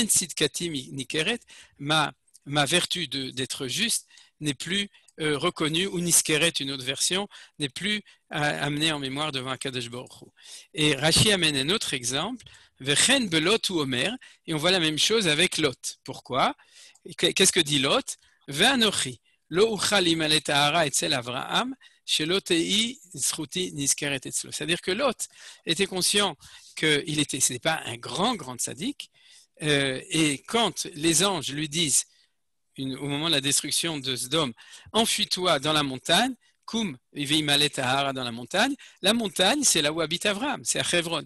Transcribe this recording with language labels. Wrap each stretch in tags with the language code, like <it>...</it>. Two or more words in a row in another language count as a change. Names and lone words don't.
<fr>Ma vertu d'être juste n'est plus reconnue, ou niskeret, une autre version, n'est plus amenée en mémoire devant Akadosh Baruch Hu. Et Rashi amène un autre exemple,</fr> <he>וכן בלוט הוא אומר,</he> <fr>et on voit la même chose avec Lot. Pourquoi? Qu'est-ce que dit Lot?</fr> <he>ואנכי לא אוכל להמלט ההרה אצל אברהם,</he> <fr>c'est-à-dire que Lot était conscient ce n'était pas un grand tzaddik, et quand les anges lui disent, au moment de la destruction de Sodome, enfuis-toi dans la montagne, Koum, dans la montagne, c'est là où habite Avraham, c'est à Hebron.</fr>